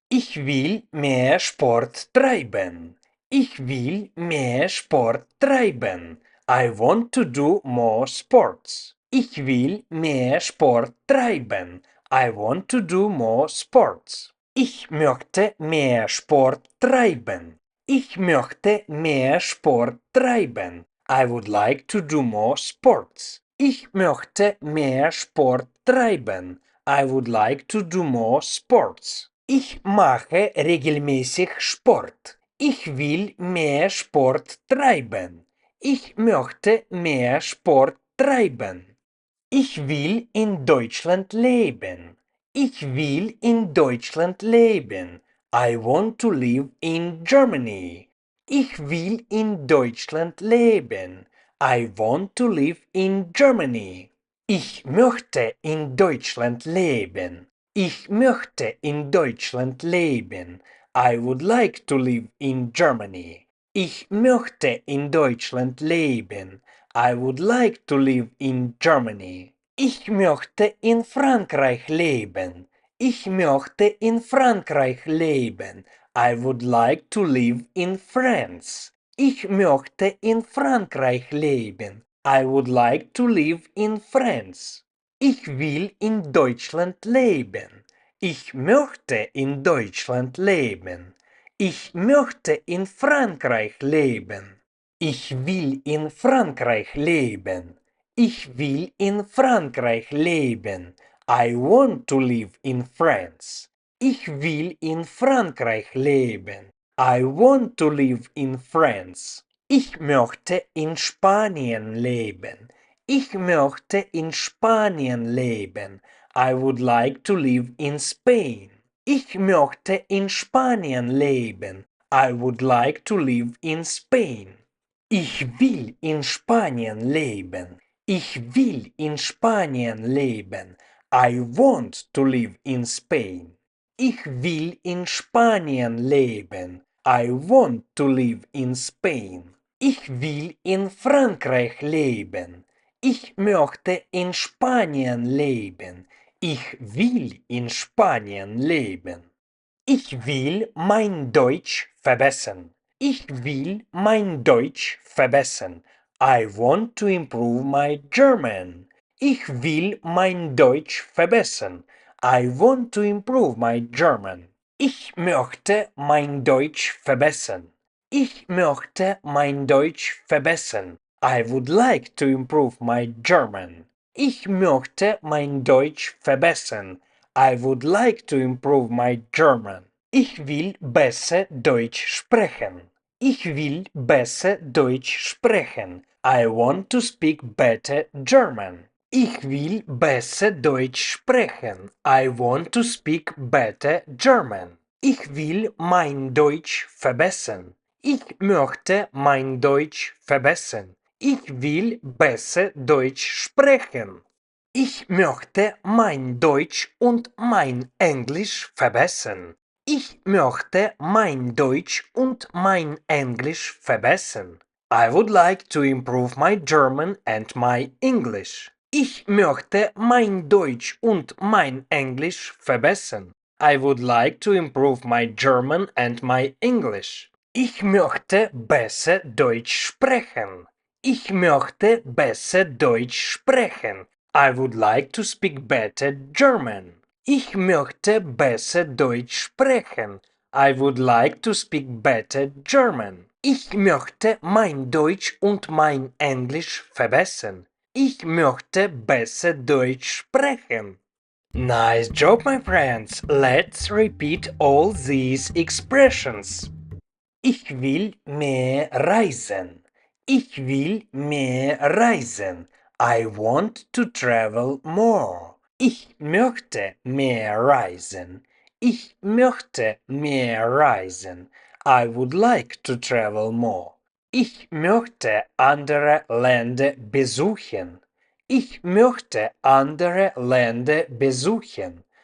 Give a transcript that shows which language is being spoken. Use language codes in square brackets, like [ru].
[de] Ich will mehr Sport treiben. Ich will mehr Sport treiben. [en] I want to do more sports. [de] Ich will mehr Sport treiben. [en] I want to do more sports. [de] Ich möchte mehr Sport treiben. Ich möchte mehr Sport treiben. [en] I would like to do more sports. [de] Ich möchte mehr Sport treiben. [en] I would like to do more sports. [de] Ich mache regelmäßig Sport. Ich will mehr Sport treiben. Ich möchte mehr Sport treiben. Ich will in Deutschland leben. Ich will in Deutschland leben. [en] I want to live in Germany. [de] Ich will in Deutschland leben. [en] I want to live in Germany. [de] Ich möchte in Deutschland leben. Ich möchte in Deutschland leben. [en] I would like to live in Germany. [de] Ich möchte in Deutschland leben. [en] I would like to live in Germany. [de] Ich möchte in Frankreich leben. Ich möchte in Frankreich leben. [en] I would like to live in France. [de] Ich möchte in Frankreich leben. [en] I would like to live in France. [de] Ich will in Deutschland leben. Ich möchte in Deutschland leben. Ich möchte in Frankreich leben. Ich will in Frankreich leben. Ich will in Frankreich leben. [en] I want to live in France. [de] Ich will in Frankreich leben. [en] I want to live in France. [de] Ich möchte in Spanien leben. Ich möchte in Spanien leben. [en] I would like to live in Spain. [de] Ich möchte in Spanien leben. [en] I would like to live in Spain. [de] Ich will in Spanien leben. Ich will in Spanien leben. [en] I want to live in Spain. [de] Ich will in Spanien leben. [en] I want to live in Spain. [de] Ich will in Frankreich leben. Ich möchte in Spanien leben. Ich will in Spanien leben. Ich will mein Deutsch verbessern. Ich will mein Deutsch verbessern. [en] I want to improve my German. [de] Ich will mein Deutsch verbessern. [en] I want to improve my German. [de] Ich möchte mein Deutsch verbessern. Ich möchte mein Deutsch verbessern. [en] I would like to improve my German. [de] Ich möchte mein Deutsch verbessern. [en] I would like to improve my German. [de] Ich will besser Deutsch sprechen. Ich will besser Deutsch sprechen. [en] I want to speak better German. [de] Ich will besser Deutsch sprechen. [en] I want to speak better German. [de] Ich will mein Deutsch verbessern. Ich möchte mein Deutsch verbessern. Ich will besser Deutsch sprechen. Ich möchte mein Deutsch und mein Englisch verbessern. Ich möchte mein Deutsch und mein Englisch verbessern. [en] I would like to improve my German and my English. [de] Ich möchte mein Deutsch und mein Englisch verbessern. [en] I would like to improve my German and my English. [de] Ich möchte besser Deutsch sprechen. Ich möchte besser Deutsch sprechen. [en] I would like to speak better German. [de] Ich möchte besser Deutsch sprechen. [en] I would like to speak better German. [de] Ich möchte mein Deutsch und mein Englisch verbessern. Ich möchte besser Deutsch sprechen. [en] Nice job, my friends. Let's repeat all these expressions. [de] Ich will mehr reisen. Ich will mehr reisen. [en] I want to travel more. [de] Ich möchte mehr reisen. Ich möchte mehr reisen. [en] I would like to travel more. [de] Ich möchte andere Länder besuchen. Ich möchte andere Länder besuchen.